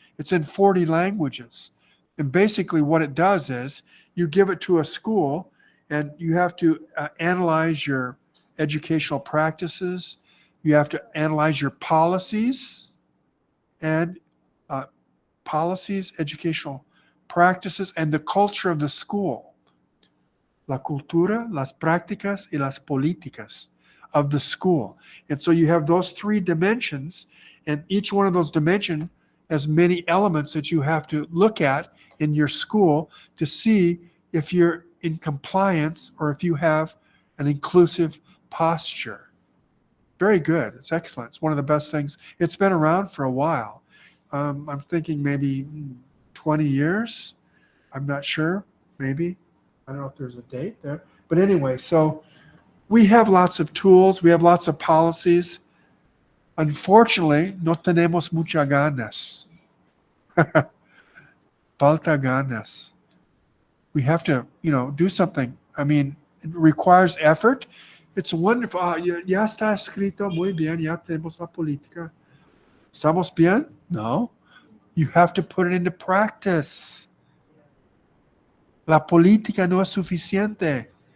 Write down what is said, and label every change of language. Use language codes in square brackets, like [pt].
[en] It's in 40 languages. And basically what it does is you give it to a school and you have to analyze your educational practices. You have to analyze your policies and educational practices, and the culture of the school. [es] La cultura, las prácticas, y las políticas [en] of the school. And so you have those three dimensions, and each one of those dimensions has many elements that you have to look at in your school to see if you're in compliance or if you have an inclusive posture. Very good. It's excellent. It's one of the best things. It's been around for a while. I'm thinking maybe 20 years. I'm not sure. Maybe. I don't know if there's a date there. But anyway, so we have lots of tools. We have lots of policies. Unfortunately, [es] no tenemos muchas ganas. Falta ganas. [en] We have to, do something. I mean, it requires effort. It's wonderful. [es] Ya está escrito muy bien. Ya tenemos la política. ¿Estamos bien? No. [en] You have to put it into practice. [es] La política no es suficiente.